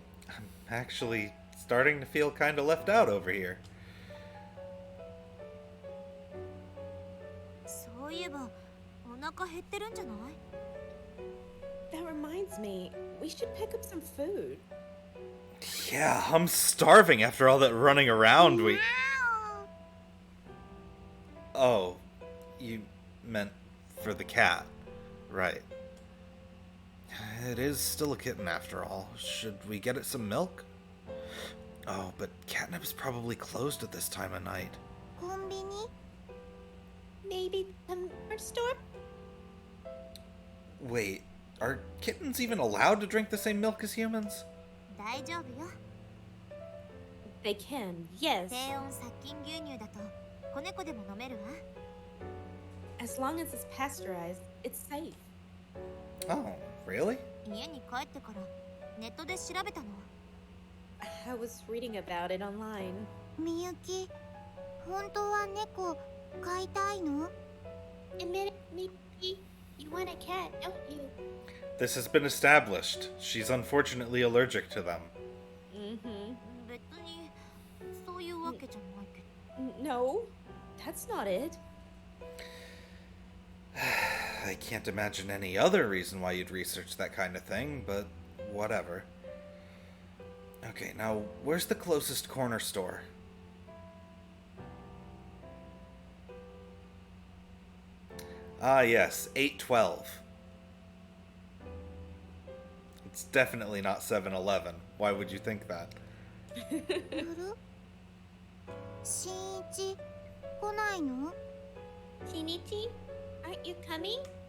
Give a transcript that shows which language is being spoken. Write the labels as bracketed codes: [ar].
[en] I'm actually starting to feel kind of left out over here. [ja] そういえばお腹減ってるんじゃない [en] That reminds me, we should pick up some food. Yeah, I'm starving after all that running around we... Oh, you meant for the cat. Right. It is still a kitten after all. Should we get it some milk? Oh, but Catnip's probably closed at this time of night. [ja] コンビニ [en] Maybe a corner store? Wait, are kittens even allowed to drink the same milk as humans? [ja] 大丈夫よ [en] They can, yes. [ja] 低温殺菌牛乳だと子猫でも飲めるわ [en] As long as it's pasteurized, it's safe. Oh, really? [ja] 家に帰ってからネットで調べたの [en] I was reading about it online. [ja] みゆき本当は猫飼いたいの [en] Admit it, Mickey. You want a cat, don't you? This has been established. She's unfortunately allergic to them. Mm-hmm. [ja] 別にそういうわけじゃないけど [en] No, that's not it. I can't imagine any other reason why you'd research that kind of thing, but whatever. Okay, now, where's the closest corner store? Ah, yes, 812. It's definitely not 7-Eleven. Why would you think that? [ja] 来るしんいち来ないの [en] Shinichi, aren't you coming?